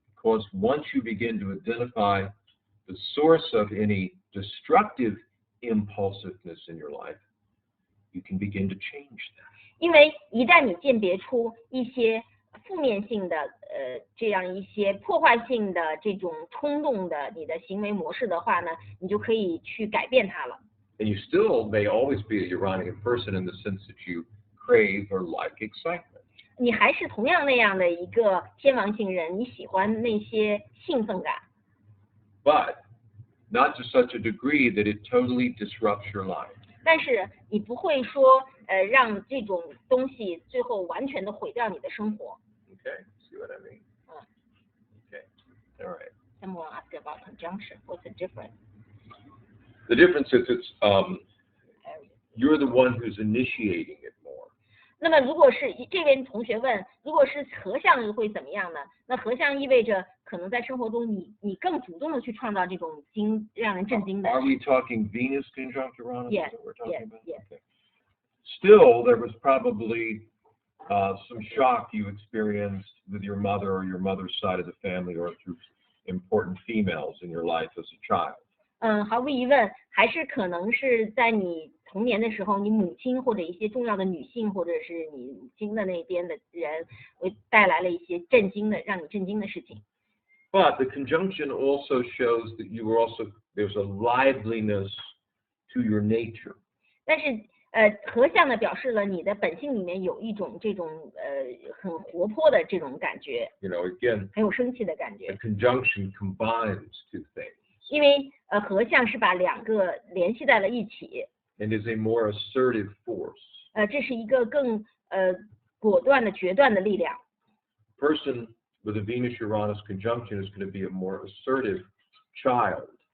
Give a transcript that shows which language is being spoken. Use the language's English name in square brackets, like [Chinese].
[English] Because once you begin to identify the source of any destructive impulsiveness in your life, you can begin to change that. [Chinese] 因为一旦你鉴别出一些负面性的这样一些破坏性的这种冲动的你的行为模式的话呢，你就可以去改变它了。 [English] And you still may always be a Uranian person in the sense that you crave or like excitement. [Chinese] 你还是同样那样的一个天王星人，你喜欢那些兴奋感。 [English] But not to such a degree that it totally disrupts your life. [Chinese] 但是你不会说让这种东西最后完全的毁掉你的生活。 [English] Okay, see what I mean? Okay, all right. Someone asked about conjunction. What's the difference? The difference is you're the one who's initiating it more. [Chinese] 那么如果是这位同学问，如果是合相会怎么样呢？那合相意味着可能在生活中你更主动的去创造这种让人震惊的。 [English] Are we talking Venus conjunct Uranus? Yes, Is that what we're talking about? yes. Okay. Still, there was probably some shock you experienced with your mother or your mother's side of the family or through important females in your life as a child. [Chinese] 毫无疑问，还是可能是在你童年的时候，你母亲或者一些重要的女性，或者是你母亲的那边的人，会带来了一些让你震惊的事情。 [English] But the conjunction also shows that there's a liveliness to your nature. [Chinese] 但是合相呢，表示了你的本性里面有一种这种很活泼的这种感觉。 [English] You know, again, [Chinese] 很有生气的感觉。 [English] the conjunction combines two things. [Chinese] 因为合相是把两个联系在了一起。 [English] And is a more assertive force. [Chinese] 这是一个更果断的决断的力量。 [English] Person with a Venus-Uranus conjunction is going to be a more assertive child.